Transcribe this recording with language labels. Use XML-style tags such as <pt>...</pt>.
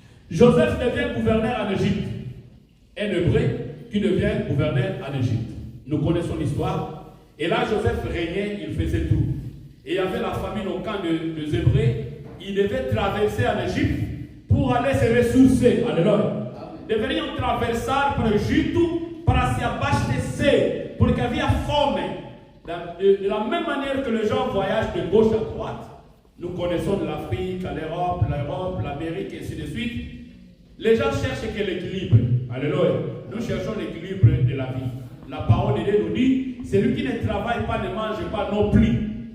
<fr>Joseph devient gouverneur en Égypte. Un Hébreu qui devient gouverneur en Égypte. Nous connaissons l'histoire. Et là, Joseph régnait, il faisait tout. Et il y avait la famine au camp des Hébreux. Il devait traverser en Égypte pour aller se ressourcer. Alléluia.</fr> <pt>Deveriam atravessar para o Egito para se abastecer, porque havia fome.</pt> <fr>De la même manière que les gens voyagent de gauche à droite, nous connaissons l'Afrique, l'Europe, l'Amérique, et ainsi de suite. Les gens cherchent que l'équilibre. Alléluia. Nous cherchons l'équilibre de la vie. La parole de Dieu nous dit, celui qui ne travaille pas ne mange pas non plus.</fr>